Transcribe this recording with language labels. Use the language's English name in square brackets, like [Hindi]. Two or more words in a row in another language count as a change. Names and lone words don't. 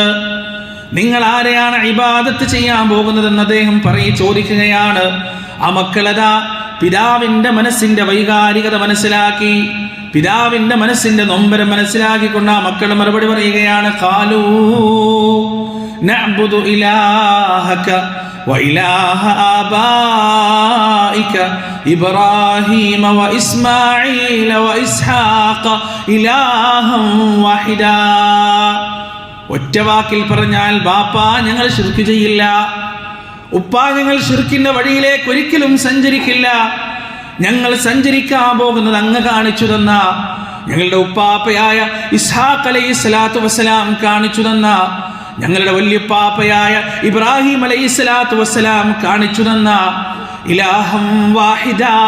[Malayalam] നിങ്ങൾ ആരെയാണ് ഇബാദത്ത് ചെയ്യാൻ പോകുന്നതെന്ന് അദ്ദേഹം ചോദിക്കുകയാണ്. ആ മക്കളതാ പിതാവിൻ്റെ മനസ്സിൻ്റെ വൈകാരികത മനസ്സിലാക്കി, പിതാവിൻ്റെ മനസ്സിൻ്റെ നൊമ്പരം മനസ്സിലാക്കിക്കൊണ്ട് ആ മക്കൾ മറുപടി പറയുകയാണ്, [Arabic] قالوا نعبد إلهك وإله آبائك إبراهيم وإسماعيل وإسحاق إلها واحدا. [Malayalam] ഒറ്റ വാക്കിൽ പറഞ്ഞാൽ ബാപ്പാ ഞങ്ങൾ ശിർക്ക് ചെയ്യില്ല, ഉപ്പാ ഞങ്ങൾ ശിർക്കിന്റെ വഴിയിലേക്ക് ഒരിക്കലും സഞ്ചരിക്കില്ല. ഞങ്ങൾ സഞ്ചരിക്കാൻ പോകുന്നത് അങ്ങ് കാണിച്ചു തന്ന, ഞങ്ങളുടെ ഉപ്പാപ്പയായ ഇസ്ഹാഖ് [Arabic] عليه الصلاة والسلام [Malayalam] കാണിച്ചു തന്ന, ഞങ്ങളുടെ വല്യപ്പാപ്പയായ ഇബ്രാഹിം [Arabic] عليه الصلاة والسلام [Malayalam] കാണിച്ചു തന്ന [Arabic] إلها واحدا,